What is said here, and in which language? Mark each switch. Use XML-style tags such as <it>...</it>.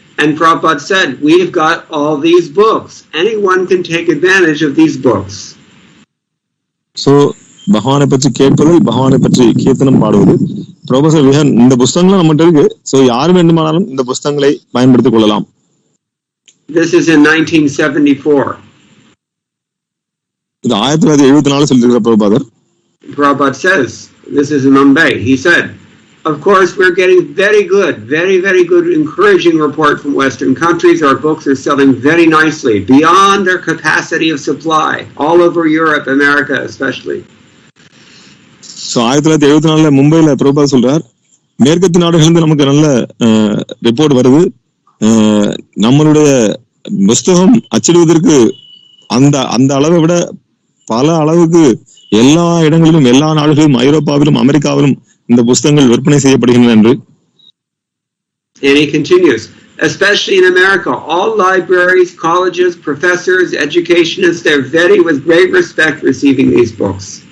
<en>And Prabhupada said, we've got all these books. Anyone can take advantage of these books.</en> <ta>So, பகவானை பற்றி கேட்பது, பகவானை பற்றி கீர்த்தனம் பாடுவது, ப்ரொஃபசர் விஹன் இந்த புத்தகங்கள் நம்மகிட்ட இருக்கு. சோ யார் வேண்டுமானாலும் இந்த புத்தகங்களை பயன்படுத்திக் கொள்ளலாம்.</ta> <en>This is in 1974.</en> <ta>இது 1974 சொல்லியிருக்கிற பிரபுபாதர்.</ta> <en>Prabhupada says, this is in Mumbai. He said, of course, we're getting very good, very good, encouraging report from Western countries. Our books are selling very nicely, beyond their capacity of supply, all over Europe, America especially.</en> <ta>So, 1974 மும்பைல பிரபுபாதர் சொல்றார், மேற்கத்திய நாடுகளிலிருந்து நமக்கு நல்ல report வருது. நம்மளுடைய புத்தகம் அச்சிடுவதற்கு அந்த அளவை விட பல அளவுக்கு எல்லா இடங்களிலும், எல்லா நாடுகளிலும், ஐரோப்பாவிலும், அமெரிக்காவிலும் இந்த புத்தகங்கள் விற்பனை செய்யப்படுகின்றன என்று.</ta> <en>And he continues, especially in America, all libraries, colleges, professors, educationists, they're very with great respect receiving these books.</en>